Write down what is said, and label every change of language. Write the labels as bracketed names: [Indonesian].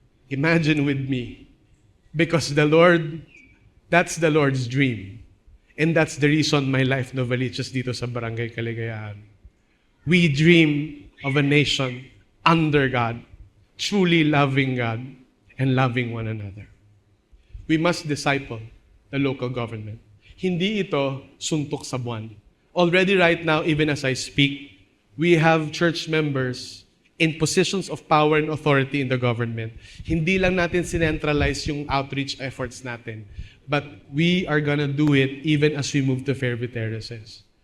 [English] Imagine with me, because the Lord, that's the Lord's dream. And that's the reason my life Novaliches [Filipino] dito sa [English] Barangay Kaligayahan. We dream of a nation under God, truly loving God and loving one another. We must disciple the local government. [Filipino] Hindi ito suntok sa buwan. [English] Already right now, even as I speak, we have church members in positions of power and authority in the government. [Filipino] Hindi lang natin sinentralize yung outreach efforts natin, [English] but we are gonna do it even as we move to Fairview Terraces.